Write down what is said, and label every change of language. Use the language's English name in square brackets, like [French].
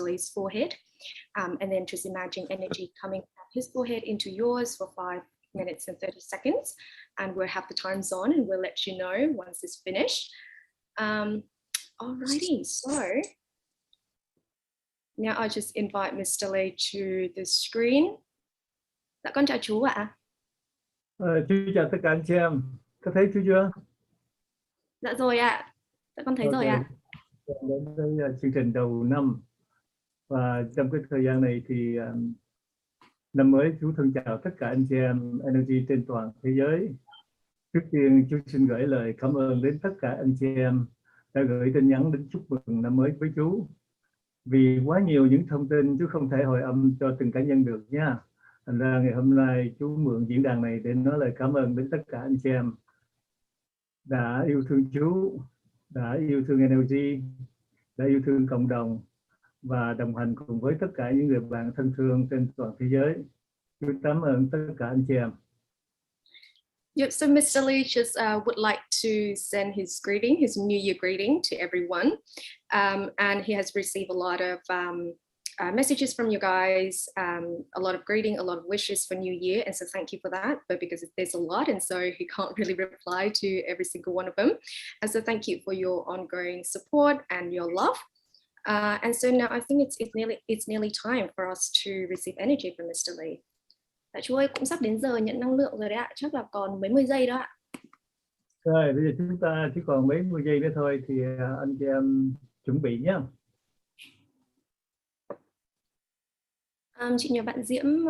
[English] Lei's forehead and then just imagine energy coming from his forehead into yours for 5 minutes and 30 seconds. And we'll have the times on and we'll let you know once it's finished. Alrighty, so now I'll just invite Mr. Lei to the screen. [Vietnamese] Dạ con chào chú ạ. Chú chào tất cả anh chị em. Có thấy chú chưa? Dạ rồi ạ. Dạ con thấy rồi ạ. Đến với chương trình đầu năm và trong cái thời gian này thì năm mới chú thân chào tất cả anh chị em NLG trên toàn thế giới. Trước tiên chú xin gửi lời cảm ơn đến tất cả anh chị em đã gửi tin nhắn đến chúc mừng năm mới với chú. Vì quá nhiều những thông tin chú không thể hồi âm cho từng cá nhân được nha. Thành ra ngày hôm nay chú mượn diễn đàn này để nói lời cảm ơn đến tất cả anh chị em đã yêu thương chú, đã yêu thương NLG, đã yêu thương cộng đồng và đồng hành cùng với tất cả những người bạn thân thương trên toàn thế giới. Chú cảm ơn tất cả anh chị em. [English] Yep, so Mr. Lei just would like to send his greeting, his New Year greeting to everyone. And he has received a lot of messages from you guys, a lot of greeting, a lot of wishes for New Year. And so thank you for that, but because there's a lot and so he can't really reply to every single one of them. And so thank you for your ongoing support and your love. And so now I think it's nearly time for us to receive energy from Mr. Lei. [Vietnamese] Chú ơi, cũng sắp đến giờ nhận năng lượng rồi đấy ạ, chắc là còn mấy mươi giây đó ạ. Rồi, bây giờ chúng ta chỉ còn mấy mươi giây nữa thôi thì anh chị em chuẩn bị nhé. Chị nhờ bạn Diễm.